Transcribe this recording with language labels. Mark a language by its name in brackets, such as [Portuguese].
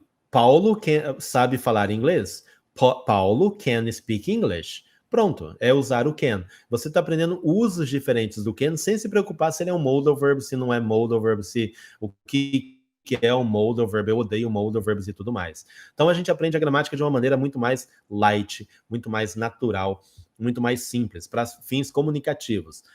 [Portuguese] Paulo sabe falar inglês. [English] Paulo can speak English. [Portuguese] Pronto, é usar o can. Você está aprendendo usos diferentes do can sem se preocupar se ele é um modal verb, se não é modal verb, se o que é um modal verb, eu odeio modal verbs e tudo mais. Então a gente aprende a gramática de uma maneira muito mais light, muito mais natural, muito mais simples, para fins comunicativos.